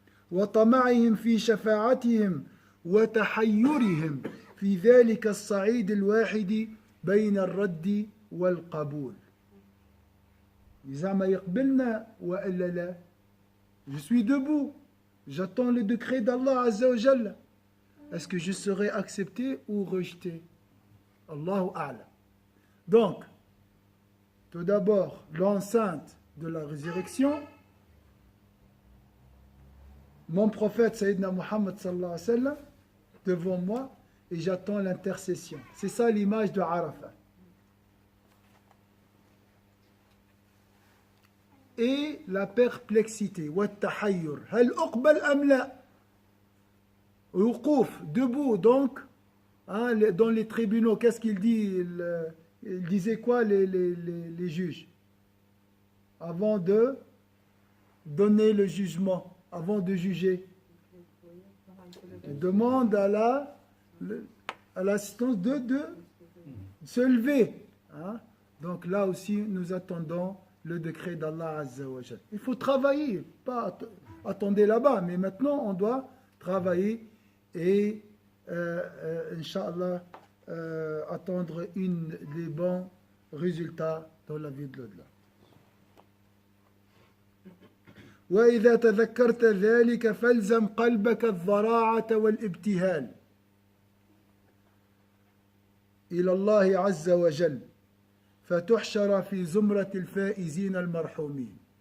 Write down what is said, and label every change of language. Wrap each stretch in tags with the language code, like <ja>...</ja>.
<ar>وطمعهم في شفاعتهم وتحيرهم في ذلك الصعيد الواحد بين الرد والقبول. زعما يقبلنا وإلا لا.</ar> <fr>Je suis debout. J'attends le décret d'Allah Azza wa Jalla. Est-ce que je serai accepté ou rejeté? Allahu A'lam. Donc, tout d'abord, l'enceinte de la résurrection, mon prophète Sayyidina Muhammad sallallahu alayhi wa sallam devant moi et j'attends l'intercession. C'est ça l'image de Arafat. Et la perplexité,</fr> <ar>والتحير, هل أقبل أم لا?</ar> <fr>وقوف, debout donc, hein, dans les tribunaux, qu'est-ce qu'il dit? Il disait quoi les juges? Avant de donner le jugement, avant de juger. Il demande à l'assistance de se lever. Hein? Donc là aussi, nous attendons le décret d'Allah Azza wa Jal. Il faut travailler, pas attendre là-bas, mais maintenant on doit travailler et Inch'Allah attendre des bons résultats dans la vie de l'au-delà.</fr> <ar>وإذا تذكرت ذلك فالزم قلبك الضراعة والابتهال إلى الله عز وجل فتحشر في زمرة الفائزين المرحومين.</ar>